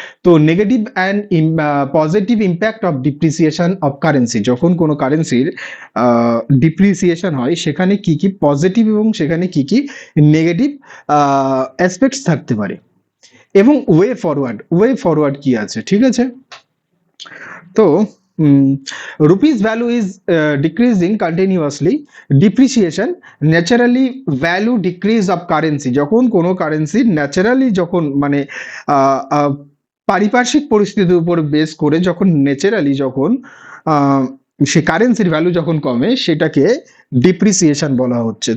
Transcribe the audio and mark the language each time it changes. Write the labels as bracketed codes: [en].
[bn] তো [en] negative and positive impact of depreciation of currency, [bn] যখন কোনো কারেন্সির ডিপ্রিসিয়েশন হয় সেখানে কি কি পজিটিভ এবং সেখানে কি কি নেগেটিভ অ্যাসপেক্টস থাকতে পারে, এবং ওয়ে ফরওয়ার্ড, ওয়ে ফরওয়ার্ড কি আছে, ঠিক আছে। [en] তো rupees value is decreasing continuously. Depreciation, naturally value decrease of currency, [bn] যখন কোনো কারেন্সি ন্যাচারালি যখন মানে পারিপার্শ্বিক পরিস্থিতির উপর বেস করে যখন ন্যাচারালি যখন সে কারেন্সির ভ্যালু যখন কমে সেটাকে ডিপ্রিসিয়েশন বলা হচ্ছে।